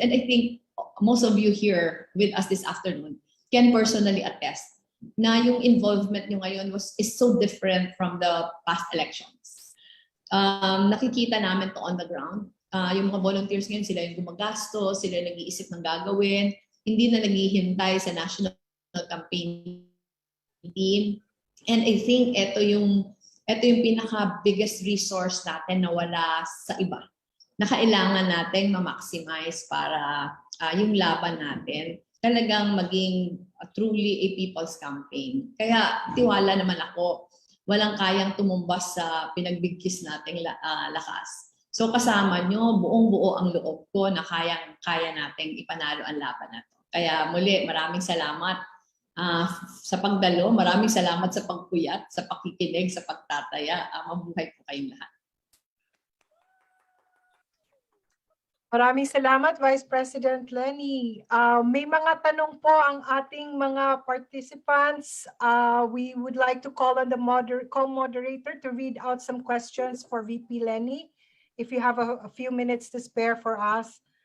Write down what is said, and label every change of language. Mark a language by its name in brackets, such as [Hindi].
[English] And I think most of you here with us this afternoon can personally attest [Filipino] na yung [English] involvement [Filipino] nyo ngayon [English] is so different from the past elections. [Filipino] Nakikita namin to on the ground. Yung mga volunteers ngayon, sila yung gumagastos, sila yung nag-iisip ng gagawin, hindi na naghihintay sa national campaign team. [English] And I think [Filipino] ito yung pinaka-biggest resource natin na wala sa iba. Na kailangan natin ma-maximize para yung laban natin talagang maging [English] truly a people's campaign. [Filipino] Kaya tiwala naman ako, walang kayang tumumbas sa pinagbigkis nating lakas. So kasama nyo, buong-buo ang loob ko na kaya nating ipanalo ang laban na to. Kaya muli, maraming salamat sa pagdalo. Maraming salamat sa pagpuyat, sa pakikinig, sa pagtataya. Mabuhay po kayong lahat. Maraming salamat, Vice President Leni. May mga tanong po ang ating mga participants. [English] We would like to call on the co-moderator to read out some questions for VP Leni. If you have a few minutes to spare for us.